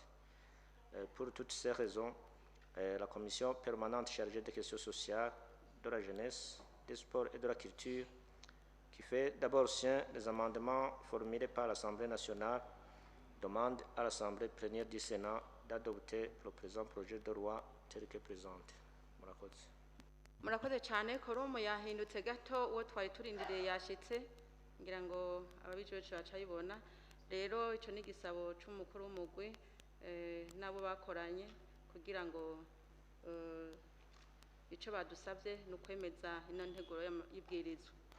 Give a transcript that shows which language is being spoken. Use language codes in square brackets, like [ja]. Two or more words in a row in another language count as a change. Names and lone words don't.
[fr] Pour toutes ces raisons, la commission permanente chargée des questions sociales, de la jeunesse, des sports et de la culture, qui fait d'abord sien les amendements formulés par l'Assemblée nationale, demande à l'Assemblée plénière du Sénat d'adopter le présent projet de loi tel que présenté. [rn] Murakoze cyane. Koromo yahindutse gato, uwo twari turindiriye yashitse, ngira ngo ababijeje bacayibona. Rero ico ni gisabo c'umukuru w'umugwi nabo bakoranye kugira ngo ico badusabye no kwemeza ino nteguro y'ibwirizwa.